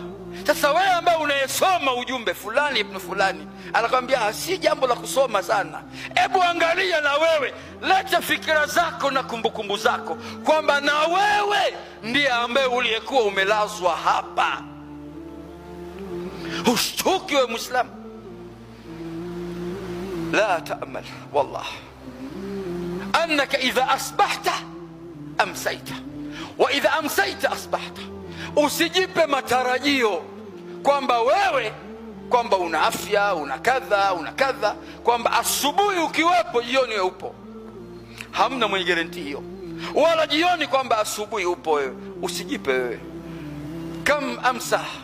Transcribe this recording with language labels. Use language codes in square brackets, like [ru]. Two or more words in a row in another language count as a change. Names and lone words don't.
[sw] Sasa wewe ambaye unayesoma ujumbe fulani ibn fulani anakuambia si jambo la kusoma sana, hebu angalia na wewe, leta fikra zako na kumbukumbu zako kwamba na wewe ndiye ambaye uliyekuwa umelazwa hapa. Ushtuki wewe Muislamu. [ar] لا تأمل والله أنك إذا أصبحت أمسيت وإذا أمسيت أصبحت. [sw] Usijipe matarajio kwamba wewe kwamba una afya, una kadha, kwamba asubuhi ukiwepo jioni wewe upo. Hamna mwenye guarantee hiyo, wala jioni kwamba asubuhi upo wewe. Usijipe wewe. [ar] كم أمسى